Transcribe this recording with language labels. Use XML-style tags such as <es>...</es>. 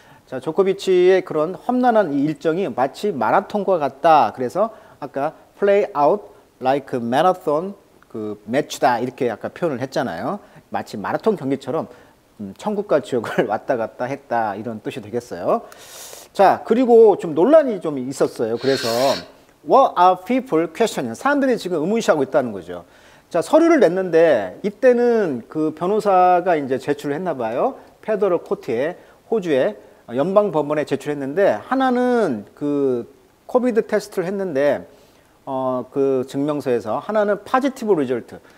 <ko>자, 조코비치의 그런 험난한 이 일정이 마치 마라톤과 같다. 그래서 아까</ko> <en>play out like a marathon</en> <ko>그 매치다 이렇게 아까 표현을 했잖아요. 마치 마라톤 경기처럼 천국과 지옥을 왔다 갔다 했다 이런 뜻이 되겠어요. 자, 그리고 좀 논란이 좀 있었어요.</ko> <en>그래서 what are people questioning?</en> <ko>사람들이 지금 의문시하고 있다는 거죠. 자, 서류를 냈는데 이때는 그 변호사가 이제 제출을 했나 봐요. 페더럴 코트에 호주의 연방 법원에 제출했는데 하나는 그 코비드 테스트를 했는데 그 증명서에서 하나는 파지티브 리절트.</ko>